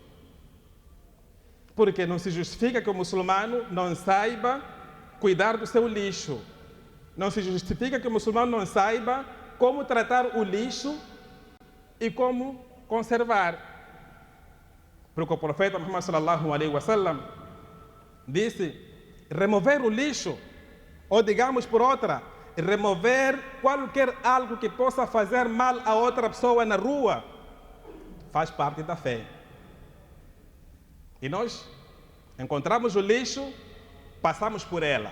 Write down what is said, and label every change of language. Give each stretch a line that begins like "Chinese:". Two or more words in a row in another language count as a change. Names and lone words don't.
Portuguese: Porque não se justifica que o muçulmano não saiba cuidar do seu lixo. Não se justifica que o muçulmano não saiba como tratar o lixo e como conservar. Porque o profeta Muhammad
Arabic: صلى الله عليه وسلم
Portuguese: disse: remover o lixo, ou digamos por outra, remover qualquer algo que possa fazer mal a outra pessoa na rua, faz parte da fé. E nós encontramos o lixo, passamos por ela.